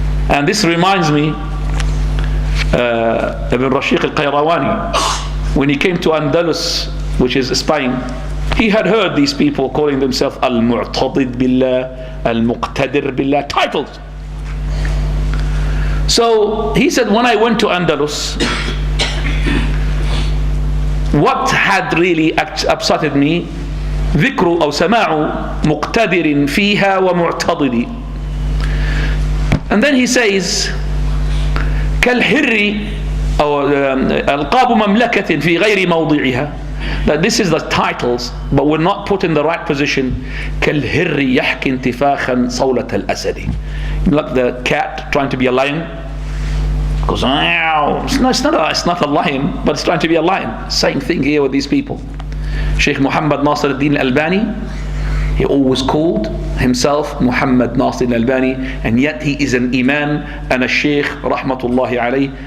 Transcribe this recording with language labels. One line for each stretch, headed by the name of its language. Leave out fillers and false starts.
English: And this reminds me, Ibn Shaykh Al-Qayrawani, when he came to Andalus, which is Spain, he had heard these people calling themselves Al-Mu'tadid Billah, Al-Muqtadir Billah, titles. So he said, when I went to Andalus, what had really upsetted me,
Arabic: ذكر أو سماع مقتدر فيها ومعتضد.
English: And then he says,
Arabic: كالحر أو ألقاب مملكة في غير موضعها.
English: That this is the titles, but we're not put in the right position.
Arabic: كالهر يحكي انتفاخا صولة الأسد.
English: Like the cat trying to be a lion. Goes, it's not a lion, but it's trying to be a lion. Same thing here with these people. Shaykh Muhammad Naasir-ud-Deen Al-Albaani, he always called himself Muhammad Naasir Al-Albani, and yet he is an imam and a sheikh, rahmatullahi alayh.